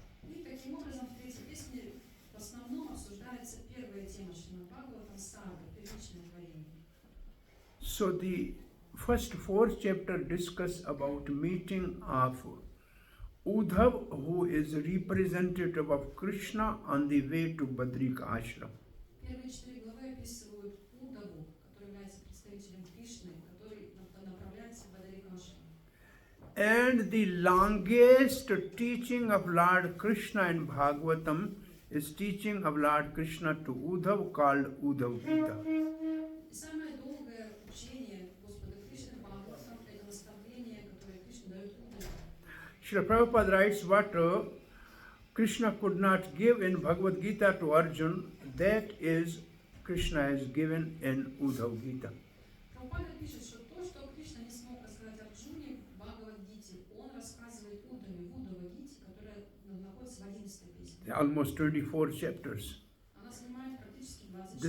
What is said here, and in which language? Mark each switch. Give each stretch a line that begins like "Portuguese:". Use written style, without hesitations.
Russian: И таким образом в третьей песне в основном обсуждается первая тема Шримад Бхагаватам сарга, первичное творение.
English: So the first 4th chapter discuss about meeting of Uddhav, who is representative of Krishna on the way to Badrika Ashram.
Russian: Первые 4 главы описывают Удаву, который является представителем Кришны, который направляется в Бадарикашрам.
English: And the longest teaching of Lord Krishna in Bhagavatam is teaching of Lord Krishna to Uddhav called Uddhav Gita.
Russian: И самое долгое учение Господа Кришны Бхагаватам – это наставление, которое Кришна дает Удаву.
English: Srila Prabhupada writes what Krishna could not give in Bhagavad Gita to Arjun, that is Krishna has given in Uddhav Gita.
Russian: Прабхупада пишет, что то, что Кришна не смог рассказать Арджуне в Бхагавад-гите, он рассказывает Уддаве в Уддава-гите, которая находится в 11 песне.
English: Almost 24 chapters.
Russian: Она занимает практически 24.